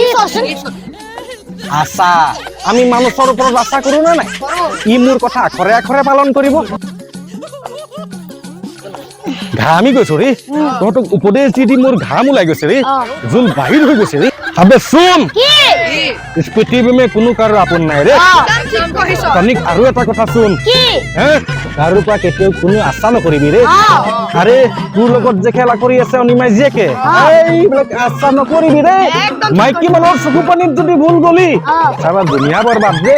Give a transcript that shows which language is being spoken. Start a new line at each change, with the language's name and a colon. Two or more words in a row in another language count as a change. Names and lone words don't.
Assamese: আশা আমি মানুহৰ ওপৰত আশা কৰো না নাই ই মোৰ কথা আখৰে আখৰে পালন কৰিব ঘামি গৈছো ৰে তহঁতক উপদেশ দি মোৰ ঘাম ওলাই গৈছে ৰে জোল বাহিৰ হৈ গৈছে ৰে আবে শুন
Hindi: इस पृथ्वी में
Assamese: কোনো কাৰো আপন নাই ৰে তনিক আৰু এটা কথা শুন কাৰো পৰা কেতিয়াও কোনো আশা নকৰিবি ৰে আৰে তোৰ লগত যে খেলা কৰি আছে অনিমাই জীয়েকে এইবিলাক আশা নকৰিবি ৰে মাইকী মানুহৰ চকু পানীত যদি ভুল গলি
Hindi: सारा दुनिया बरबाद
Assamese: ৰে